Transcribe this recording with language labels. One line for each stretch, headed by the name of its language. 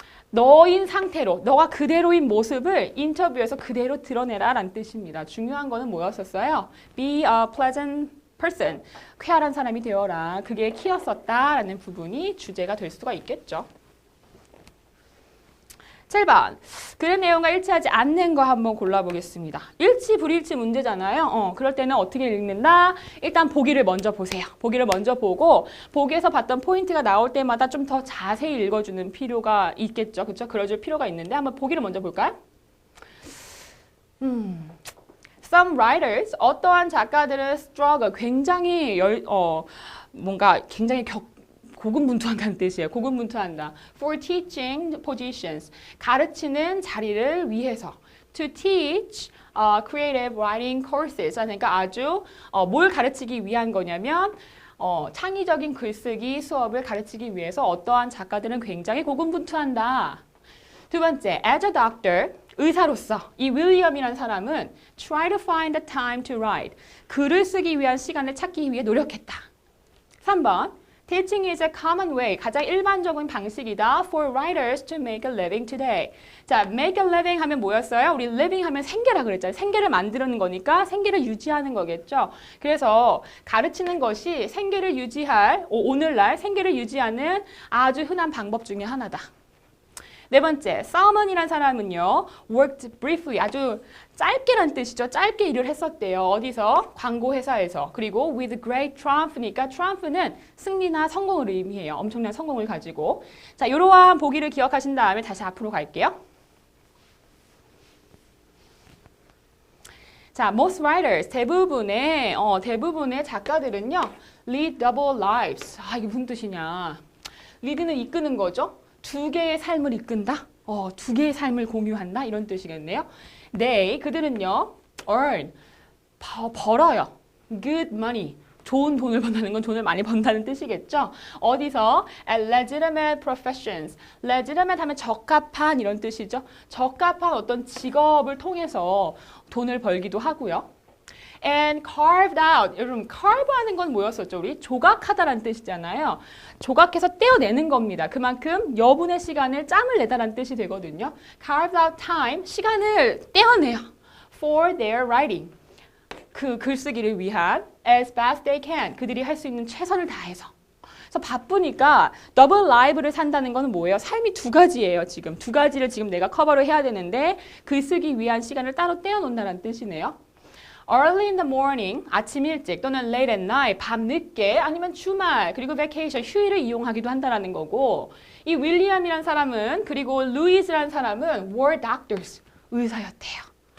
Korean: 너인 상태로, 너가 그대로인 모습을 인터뷰에서 그대로 드러내라 라는 뜻입니다. 중요한 거는 뭐였었어요?
English: Be a pleasant person,
Korean: 쾌활한 사람이 되어라. 그게 키였었다라는 부분이 주제가 될 수가 있겠죠. 7번, 글의 내용과 일치하지 않는 거 한번 골라보겠습니다. 일치, 불일치 문제잖아요. 그럴 때는 어떻게 읽는다? 일단 보기를 먼저 보세요. 보기를 먼저 보고 보기에서 봤던 포인트가 나올 때마다 좀 더 자세히 읽어주는 필요가 있겠죠. 그렇죠? 그려줄 필요가 있는데 한번 보기를 먼저 볼까요?
English: Some writers,
Korean: 어떠한 작가들은 struggle, 굉장히 뭔가 굉장히 고군분투한다는 뜻이에요. 고군분투한다.
English: For teaching positions,
Korean: 가르치는 자리를 위해서.
English: To teach creative writing courses,
Korean: 그러니까 아주 뭘 가르치기 위한 거냐면 창의적인 글쓰기 수업을 가르치기 위해서 어떠한 작가들은 굉장히 고군분투한다. 두 번째,
English: as a doctor,
Korean: 의사로서 이 윌리엄이라는 사람은
English: try to find the time to write,
Korean: 글을 쓰기 위한 시간을 찾기 위해 노력했다.
English: 3번, Teaching is a common way,
Korean: 가장 일반적인 방식이다
English: for writers to make a living today.
Korean: 자, make a living 하면 뭐였어요? 우리 living 하면 생계라 그랬잖아요. 생계를 만드는 거니까 생계를 유지하는 거겠죠. 그래서 가르치는 것이 생계를 유지할, 오늘날 생계를 유지하는 아주 흔한 방법 중에 하나다. 네 번째, Salmon이라는 사람은요,
English: worked briefly,
Korean: 아주 짧게란 뜻이죠. 짧게 일을 했었대요. 어디서? 광고 회사에서. 그리고
English: with great triumph
Korean: 니까 triumph는 승리나 성공을 의미해요. 엄청난 성공을 가지고. 자, 이러한 보기를 기억하신 다음에 다시 앞으로 갈게요.
English: 자, most writers,
Korean: 대부분의 작가들은요,
English: lead double lives.
Korean: 이게 무슨 뜻이냐? lead는 이끄는 거죠. 두 개의 삶을 이끈다? 두 개의 삶을 공유한다? 이런 뜻이겠네요. 그들은요, earn, 벌어요. good money, 좋은 돈을 번다는 건 돈을 많이 번다는 뜻이겠죠. 어디서?
English: at legitimate professions.
Korean: legitimate 하면 적합한 이런 뜻이죠. 적합한 어떤 직업을 통해서 돈을 벌기도 하고요.
English: and carved out.
Korean: 여러분, carve 하는 건 뭐였었죠? 우리 조각하다라는 뜻이잖아요. 조각해서 떼어내는 겁니다. 그만큼 여분의 시간을 짬을 내다라는 뜻이 되거든요.
English: carved out time,
Korean: 시간을 떼어내요.
English: for their writing.
Korean: 그 글쓰기를 위한
English: as best they can.
Korean: 그들이 할 수 있는 최선을 다해서. 그래서 바쁘니까 더블 라이브를 산다는 건 뭐예요? 삶이 두 가지예요. 지금 두 가지를 지금 내가 커버를 해야 되는데 글쓰기 위한 시간을 따로 떼어놓는다는 뜻이네요.
English: Early in the morning,
Korean: 아침 일찍 또는
English: late at night,
Korean: 밤 늦게 아니면 주말 그리고 vacation, 휴일을 이용하기도 한다는 거고 이 윌리엄이라는 사람은 그리고 루이스라는 사람은
English: were doctors,
Korean: 의사였대요.